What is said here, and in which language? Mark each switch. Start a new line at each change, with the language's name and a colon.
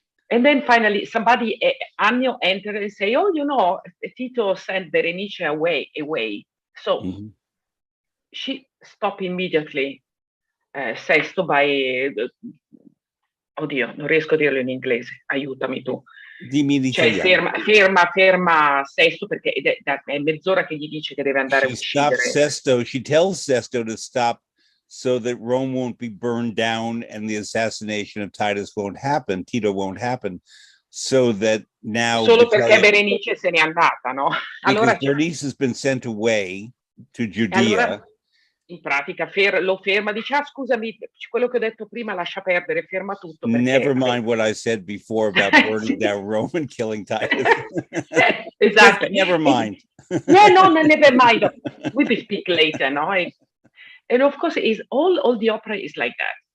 English: And then finally, somebody, Agno, entered and say, "Oh, Tito sent Berenice away." So she stopped immediately.
Italian: Sesto by, oddio, non riesco a dirlo in inglese, aiutami tu. Dimmi in cioè, ferma Sesto perché è mezz'ora che gli dice che deve andare a uccidere.
English: She tells Sesto to stop so that Rome won't be burned down and the assassination of Titus won't happen, Tito won't happen, so that now...
Italian: Solo perché Berenice se n'è andata, no?
English: Allora Berenice has been sent away to Judea.
Italian: Allora, in pratica lo ferma, dice, scusami, quello che ho detto prima lascia perdere, ferma tutto.
English: Never mind what I said before about burning down Rome and killing Titus. Exactly. Never mind. No, never mind. We will speak later, no? And of course, all the opera is like that.